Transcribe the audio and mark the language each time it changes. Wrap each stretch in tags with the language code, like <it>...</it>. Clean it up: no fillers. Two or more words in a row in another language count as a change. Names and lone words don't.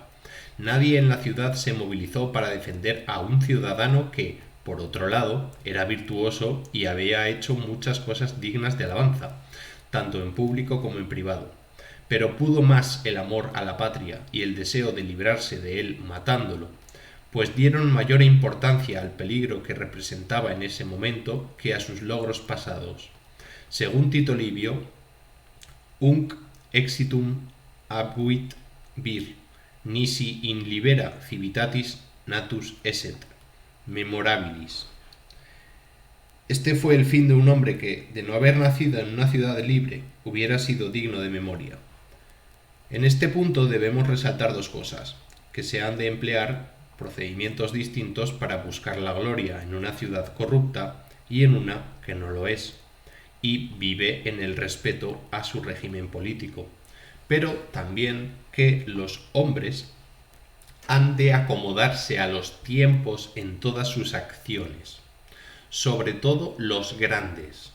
<es>Nadie en la ciudad se movilizó para defender a un ciudadano que, por otro lado, era virtuoso y había hecho muchas cosas dignas de alabanza, tanto en público como en privado. Pero pudo más el amor a la patria y el deseo de librarse de él matándolo, pues dieron mayor importancia al peligro que representaba en ese momento que a sus logros pasados.</es> <la>Según Tito Livio, «Unc exitum abuit vir, nisi in libera civitatis natus esset, memorabilis».</la> <es>Este fue el fin de un hombre que, de no haber nacido en una ciudad libre, hubiera sido digno de memoria. En este punto debemos resaltar dos cosas: que se han de emplear procedimientos distintos para buscar la gloria en una ciudad corrupta y en una que no lo es, y vive en el respeto a su régimen político, pero también que los hombres han de acomodarse a los tiempos en todas sus acciones, sobre todo los grandes.</es>